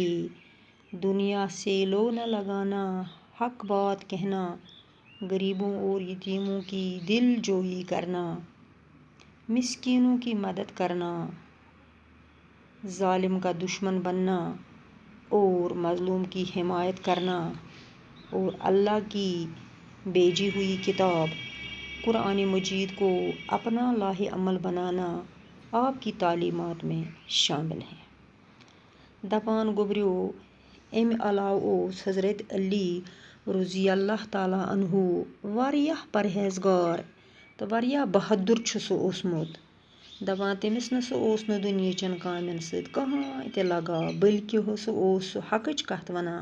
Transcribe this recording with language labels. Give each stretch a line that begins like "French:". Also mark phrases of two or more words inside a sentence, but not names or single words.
Urdu: دنیا سے لو نہ لگانا، حق بات کہنا، غریبوں اور یتیموں کی دل جوئی کرنا، مسکینوں کی مدد کرنا، ظالم کا دشمن بننا اور مظلوم کی حمایت کرنا، اور اللہ کی بھیجی ہوئی کتاب قرآن مجید کو اپنا لاہ عمل بنانا آپ کی تعلیمات میں شامل ہے۔
Kashmiri: دپان گوبریو اَمہِ علاوٕ اوس حضرت علی
Arabic: رضی اللہ تعالیٰ عنہ
Kashmiri: واریاہ پرہیزگار تہٕ واریاہ بہادُر چھُ سُہ اوسمُت۔ دپان تٔمِس نہ سُہ اوس نہٕ دُنیاہچٮ۪ن کامٮ۪ن سۭتۍ کٕہٕنۍ تہِ لگاو، بلکہِ سُہ اوس سُہ حقٕچ کتھ وَنان۔